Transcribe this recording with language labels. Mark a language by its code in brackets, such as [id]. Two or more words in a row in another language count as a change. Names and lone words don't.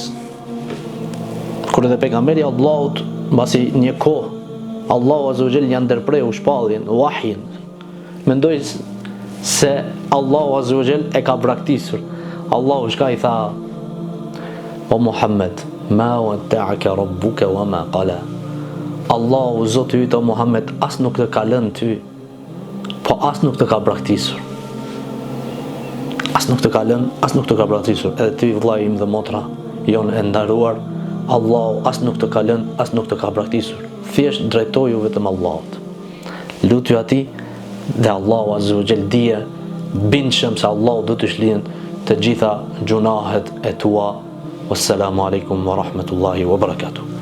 [sq] Kur edhe pejgamberi Allahut mbasi një kohë Allahu [ar] عز وجل [sq] ja ndërpreu shpalljen, wahyin. Mendoj se Allahu [ar] عز وجل [sq] e ka braktisur. Allahu shka i tha: "O Muhammed, [ar] ما ودعك ربك وما قلى." [sq] Allahu Zoti yt o Muhammed as nuk të ka lënë ty, po as nuk të ka braktisur. As nuk të ka lënë, as nuk të ka braktisur. Edhe ty vllai im dhe motra jon e ndaruar, Allahu as nuk të ka lënë, as nuk të ka braktisur. Thjesht drejtoju vetëm Allahut. Lutju atij dhe Allahu [ar] عز وجل [sq] dije bindshëm se Allahu do të shlyen të gjitha gjunahet e tua. [ar] والسلام عليكم ورحمة الله وبركاته.